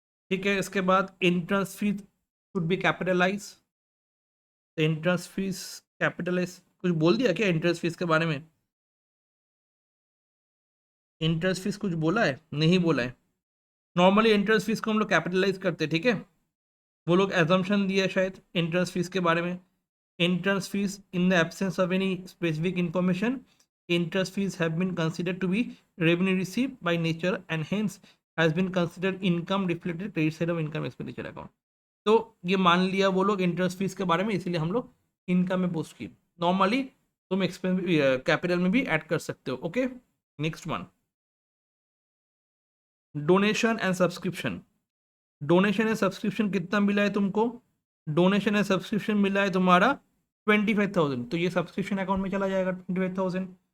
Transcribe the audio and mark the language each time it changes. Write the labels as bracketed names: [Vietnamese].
[Hindi] ठीक है, इसके बाद [English] entrance fees should be capitalize, [Hindi] entrance fees capitalise, कुछ बोल दिया क्या इंट्रेंस फीस के बारे में? इंट्रेंस फीस कुछ बोला है? नहीं बोला है। नॉर्मली इंट्रेंस फीस को हम लोग कैपिटलाइज करते हैं, ठीक है, वो लोग एजम्पशन दिया शायद इंट्रेंस फीस के बारे में। [English] Entrance fees in the absence of any specific information, interest fees have been considered to be revenue received by nature and hence has been considered income reflected credit side of income expenditure account। [Hindi] तो ये मान लिया वो लोग interest fees के बारे में, इसीलिए हम लोग इनकम में पोस्ट की। नॉर्मली तुम एक्सपेंस कैपिटल में भी ऐड कर सकते हो। [English] Okay, next one, donation and subscription. [Hindi] Donation and subscription कितना मिला है तुमको? डोनेशन एंड सब्सक्रिप्शन मिला है तुम्हारा 25,000, तो ये सब्सक्रिप्शन अकाउंट में चला जाएगा 25,000।